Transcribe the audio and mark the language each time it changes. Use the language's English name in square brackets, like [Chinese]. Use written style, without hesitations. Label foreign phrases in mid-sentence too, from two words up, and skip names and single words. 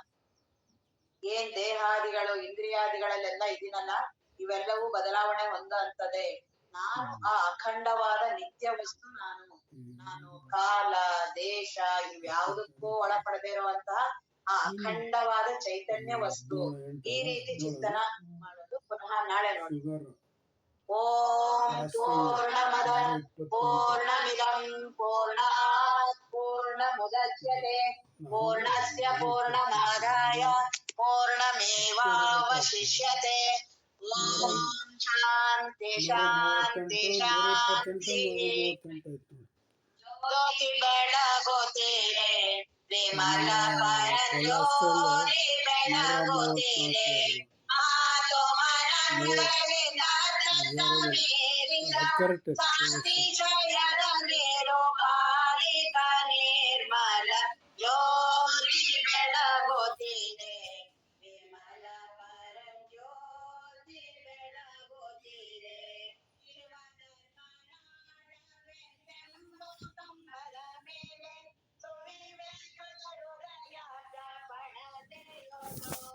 [Kannada] ಏನ್ ದೇಹಾದಿಗಳು, ಇಂದ್ರಿಯಾದಿಗಳಲ್ಲೆಲ್ಲ ಇದೀನಲ್ಲ, ಇವೆಲ್ಲವೂ ಬದಲಾವಣೆ ಹೊಂದಂತದೆ. ನಾನು ಆ ಅಖಂಡವಾದ ನಿತ್ಯ ವಸ್ತು ನಾನು ಕಾಲ, ದೇಶ ಇವ್ಯಾವುದಕ್ಕೂ ಒಳಪಡದೇ ಇರುವಂತಹ ಆ ಅಖಂಡವಾದ ಚೈತನ್ಯ ವಸ್ತು. ಈ ರೀತಿ ಚಿಂತನ ಮಾಡೋದು. ಪುನಃ ನಾಳೆ ನೋಡಿ. [Sanskrit] ಓಂ ಪೂರ್ಣಮದ ಪೂರ್ಣಮಿದಂ ಪೂರ್ಣಾತ್ ಪೂರ್ಣಮುದಚ್ಯತೆ ಪೂರ್ಣಸ್ಯ ಪೂರ್ಣಮಾದಾಯ ಪೂರ್ಣಮೇವಾವಶಿಷ್ಯತೆ. ಓಂ ಶಾಂತಿ ಶಾಂತಿ ಶಾಂತಿ. [Kannada] ಜ್ಯೋತಿ ಬೆಳಗುತ್ತೀರೆ ವಿಮಲ ಪರಂಜ್ಯೋತಿ ಬೆಳಗುತ್ತಿದೆ ಮಾತು ಮನಗಳಿಂದ ಮೀರಿದ ಶಾಂತಿ ಜಯದ ನೀರು ಕಾಲಿಕ ನಿರ್ಮಲ ಜ್ಯೋತಿ ಬೆಳಗುತ್ತಿದೆ ವಿಮಲ ಪರಂಜ್ಯೋತಿ ಬೆಳಗುತ್ತಿದೆ ಕಂಬದ ಮೇಲೆ ಸುಳಿವೆ ಹೃದಯದ ಪಣತೆಯೋದು